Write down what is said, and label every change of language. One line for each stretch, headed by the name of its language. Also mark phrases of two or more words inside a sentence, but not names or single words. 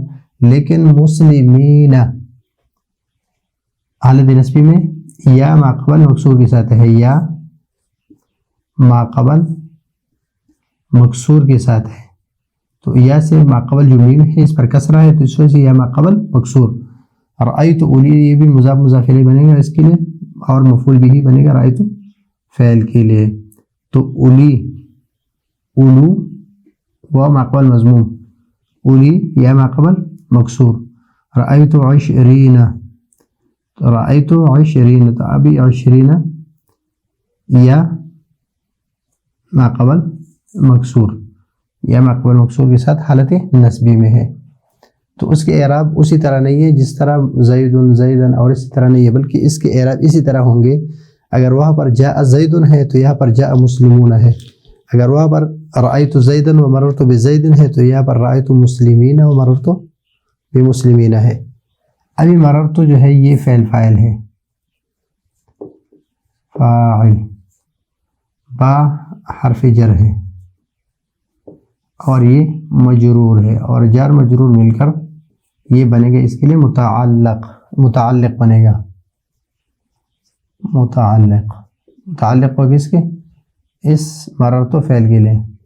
Urdu: لیکن مسلمین حالت نصبی میں یا ما قبل مکسور کے ساتھ ہے، یا ما قبل مکسور کے ساتھ ہے، تو یا سے ما قبل جو میم ہے اس پر کسرہ ہے، تو اس وجہ سے یا ما قبل مکسور۔
Arabic: رأیت اولی،
Urdu: یہ بھی مضاف مضاف الیہ بنے گا اس کے لیے، اور مفعول بھی بنے گا رأیت فعل کے لیے۔ تو اولی، اولو و ما قبل مضموم، اولی یا ما قبل مکسور۔
Arabic: رأیت عشرین، رأیت عشرین،
Urdu: تو ابھی عشرین یا ما قبل مکسور، یا ما قبل مکسور کے ساتھ حالت نصبی میں ہے، تو اس کے اعراب اسی طرح نہیں ہے جس طرح زیدن زیدن، اور اسی طرح نہیں ہے، بلکہ اس کے اعراب اسی طرح ہوں گے۔ اگر وہاں پر
Arabic: جاء زیدن
Urdu: ہے تو یہاں پر
Arabic: جاء مسلمون
Urdu: ہے، اگر وہاں پر
Arabic: رأیت زیدن و مررت بزیدن
Urdu: ہے تو یہاں پر
Arabic: رأیت مسلمین و مررت بمسلمین
Urdu: ہے۔ ابھی مررت جو ہے یہ فعل فاعل ہے، فاعل، با حرف جر ہے، اور یہ مجرور ہے، اور جار مجرور مل کر یہ بنے گا اس کے لیے متعلق، متعلق بنے گا، متعلق، متعلق ہوگا اس کے، اس مررت فعل کے لیے۔